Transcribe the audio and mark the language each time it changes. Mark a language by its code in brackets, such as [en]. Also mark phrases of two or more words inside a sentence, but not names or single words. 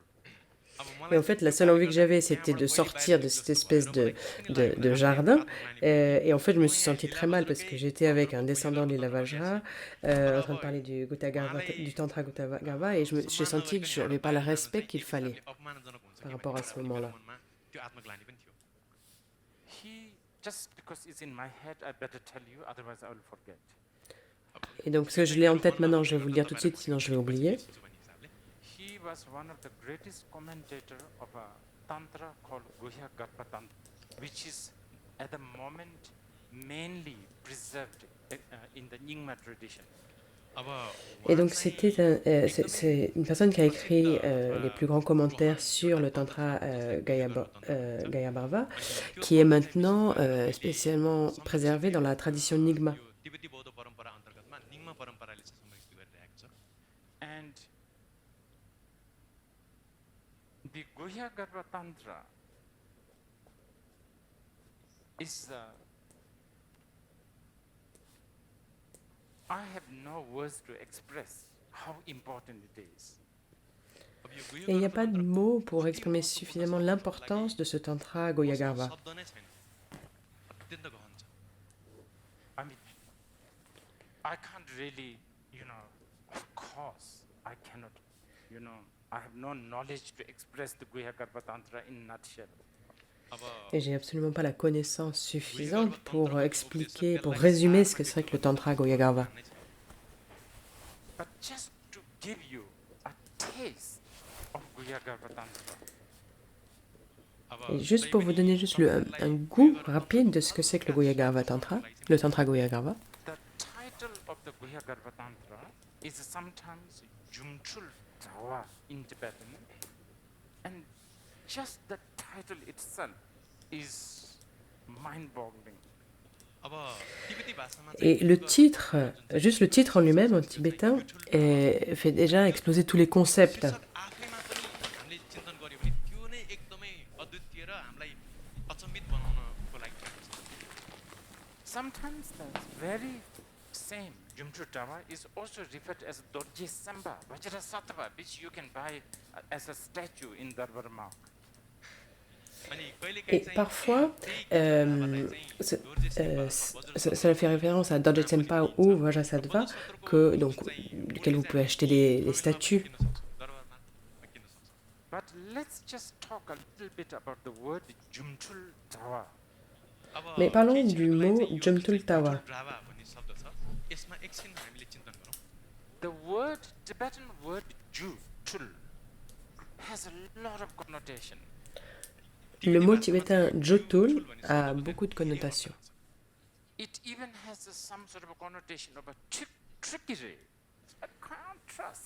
[fr] Et en fait, la seule envie que j'avais, c'était de sortir de cette espèce de jardin. Et en fait, je me suis sentie très mal parce que j'étais avec un descendant de Lila Vajra, en train de parler du Tantra Gutta Garbha, et j'ai senti que je n'avais pas le respect qu'il fallait par rapport à ce moment-là. [en] Just because it's in my head, I better tell you, otherwise I will forget. [fr] Et donc, parce que je l'ai en tête maintenant, je vais vous le dire tout de suite, sinon je vais oublier. [en] He was one of the greatest commentators of a tantra called Guhya Garbha Tantra, which is at the moment mainly preserved in the Nyingma tradition. [fr] Et donc c'est une personne qui a écrit les plus grands commentaires sur le Tantra Gayabharva, qui est maintenant spécialement préservé dans la tradition Nyingma. [en] And the Guhya Garbha Tantra is, I have no words to express how important it is. [ne] अब यो गुह्य [fr] Et il n'y a [ne] गर्भ [fr] pas de [ne] तन्त्र [fr] mots pour [ne] कति [fr] exprimer [ne] महत्त्वपूर्ण [fr] suffisamment [ne] छ भन्नुको [fr] l'importance de ce tantra Goyagarva. [ne] शब्द नै छैन अत्यन्त गहन छ [en] I mean, I can't really, of course, I cannot, I have no knowledge to express the Guhya Garbha Tantra in nutshell. [ne] अब [fr] Et j'ai absolument pas la connaissance suffisante pour expliquer, pour résumer ce que serait que le tantra Goyagarva. [ne] भन्ने छ। [en] But just to give you a taste of Guhya Garbha Tantra, [ne] अब [fr] Et juste pour vous donner juste un goût rapide de ce que c'est que le Goyagarva Tantra, le tantra Goyagarva, [en] the title of the Guhya Garbha Tantra is sometimes Jumchul Tawa in Tibetan, and just the title itself is mind-boggling. [ne] अब तिब्बती भाषामा [fr] et le titre, juste le titre en lui-même en tibétain, fait déjà exploser tous les concepts. [ne] शीर्षक आफैमा पनि हामीले चिन्तन गर्यो भने त्यो नै एकदमै अद्वितीय र हामीलाई अचम्मित बनाउनको लागि छ। [en] Sometimes the very same Jumchul Tawa is also referred as Dorje Samba, Vajrasattva, which you can buy as a statue in Darbar Mark. [ne] अनि कहिलेकाहीँ [fr] Et [ne] चाहिँ [fr] parfois, [ne] त्यही भावलाई चाहिँ दोर्जे शेर्पा अथवा [fr] ça fait référence à Dorje Sempa ou Vajrasattva, donc, duquel vous pouvez acheter les statues. [ne] किन्न सक्छौँ, दरबारमा किन्न सक्छौँ। [en] But let's just talk a little bit about the word Jumchul Tawa. [ne] अब [fr] Mais parlons [ne] केही [fr] du [ne] क्षणको लागि [fr] mot [ne] चाहिँ यो [fr] Jumtul [ne] जुन चाहिँ [fr] Tawa. [ne] जुठुल ड्रावा भन्ने शब्द छ यसमा एकछिन हामीले चिन्तन गरौँ। [en] The word, Tibetan word Jutul has a lot of connotation. [fr] Le mot tibétain Jotul a beaucoup de connotations. [en] It even has some sort of a connotation of a trickery, a can't trust.